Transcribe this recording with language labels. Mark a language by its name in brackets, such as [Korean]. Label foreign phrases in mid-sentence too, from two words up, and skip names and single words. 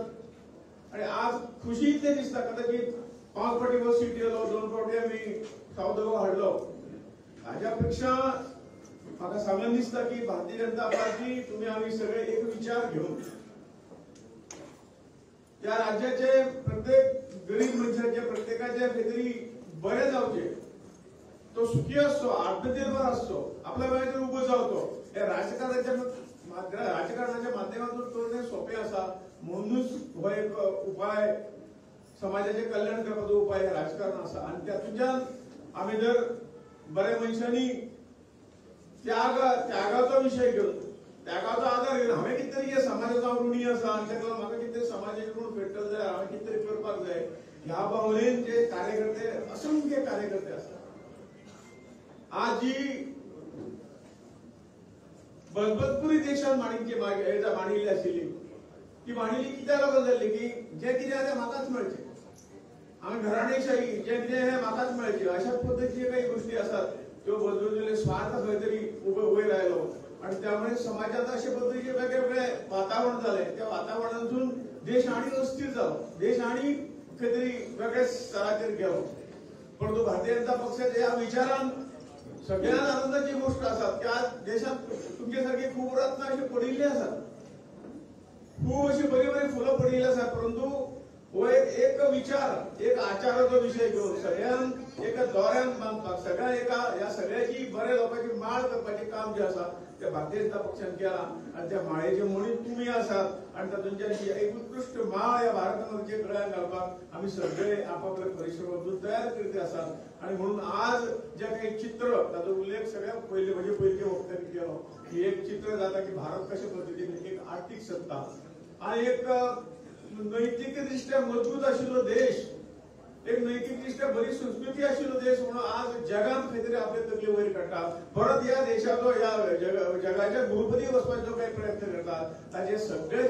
[Konkani] आणि आज खुशी इतले दिसता कदाचित 5 फावटी हो सीट येयलो, 2 फावटी आमी सावथ गोवा हाडलो. हाच्या पेक्षा म्हाका सांगन दिसता की भारतीय जनता पार्टी तुम्ही आमी सगळे एक विचार घेऊन या राज्याचे प्रत्येक गरीब मनशाचे, प्रत्येकाचे खंयतरी बरे जावचे, [Marathi] तो सुखी असतो, आत्मनिर्भर असतो, [Konkani] आपल्या वेळेचेर उबो जावचो. [Marathi] हे राजकारणाच्या माध्यमातून करणे सोपे असा. [Konkani] म्हणूनच हो एक उपाय, समाजाचे कल्याण करपाचो उपाय हे राजकारण असा. [Marathi] आणि त्यातून आम्ही जर [Konkani] बऱ्या मनशांनी त्यागाचो विषय घेऊन, त्यागाचो आधार घेऊन हांवें कितें तरी समाजाचो ऋणी आसा आनी ताका लागून म्हाका कितें समाजाचें ऋण फेडटलें जाय, हांवें कितें तरी करपाक जाय, ह्या भावनेन जे कार्यकर्ते, असंख्य कार्यकर्ते आसात. आज जी बलबतपुरी देशान मांडिल्ली आशिल्ली ती मांडिल्ली कित्याक लागून जाल्ली की जे कितें आसा तें म्हाकाच मेळचें, हांगा घराणेशाही जे कितें हें म्हाकाच मेळचें, अशा पद्दतीचे काही गोष्टी आसात त्यो बदलून स्वार्थ खंय तरी वयर आयलो. [Marathi] आणि त्यामुळे समाजात अशा पद्धतीचे वेगवेगळे वातावरण झाले. [Konkani] त्या वातावरणातून देश आणि अस्थिर जालो, देश आणि खंय तरी वेगळ्या स्तराचेर गेलो. परंतु भारतीय जनता पक्षाच्या या विचारान सगळ्यात आनंदाची गोष्ट आसा की आज देशात तुमचे सारखे खूप रत्न असे पडिल्ले आसात, खूप अशी बरी बरी फुलं पडिल्ली आसात. परंतु हो एक विचार, एक आचाराचो विषय घेऊन सगळ्यांक एका दोऱ्यान बांदपाक, या सगळ्याची बऱ्या लोकांची माळ करपाचें काम जे आसा ते भारतीय जनता पक्षान केला. आणि त्या माळेचे मणी तुम्ही आसात आणि तातूंतल्यान एक उत्कृष्ट माळ या भारतामध्ये गळ्यात घालपाक आम्ही सगळे आपापल्या परिश्रमातून तयार करते आसात. आणि म्हणून आज जे काही चित्र, ताचो उल्लेख सगळ्यात पहिले म्हणजे पयलीं वक्त्यांनी केलो की एक चित्र जाता की भारत कशा पद्दतीन एक आर्थिक सत्ता आणि एक नैतिकदृष्ट्या मजबूत आशिल्लो देश, एक नैतिकदृष्ट्या बरी संस्कृती आशिल्लो देश म्हणून आज जगात खंय तरी आपले तकले वयर काडटा परत या देशाचो या जगाच्या गुरुपदी वचपाचो काही प्रयत्न करतात ताचे सगळे